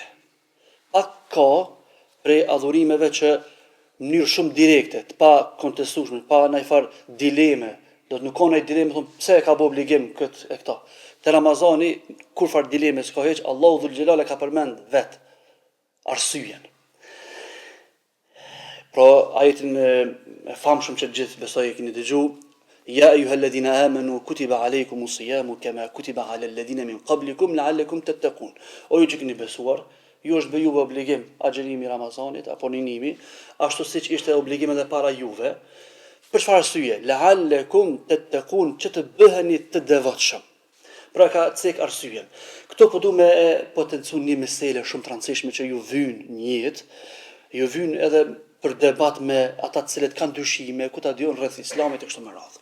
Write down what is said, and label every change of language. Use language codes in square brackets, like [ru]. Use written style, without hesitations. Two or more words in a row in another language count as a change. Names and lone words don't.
[sq] Pak ka prej adhurimeve që në mënyrë shumë direkte, të pa kontestueshme, pa ndonjë farë dileme, do të nuk ka ndonjë dileme, thonë pse e ka bë obligim këtë e këta. Te Ramazani kur far dileme s'ka hiç, Allahu dhul xhelal e ka përmend vet arsyeën. Pra ajetin e famshëm që gjithë besoj e keni dëgjuar, [ar] يا أيها الذين آمنوا كتب عليكم الصيام كما كتب على الذين من قبلكم لعلكم تتقون. [sq] O ju që keni besuar, ju është bë juve obligim agjerimi i Ramazanit apo ninimi, ashtu siç ishte obligim edhe para juve. Për çfarë arsye? [ar] لعلكم تتقون, [sq] që të bëheni të devotshëm. Pra ka cek arsyeën. Këto po du me potencu një mesele shumë të rëndësishme që ju vyn një jetë, ju vyn edhe për debat me ata të cilët kanë dyshime, ku ta diun rreth Islamit e kështu me radhë.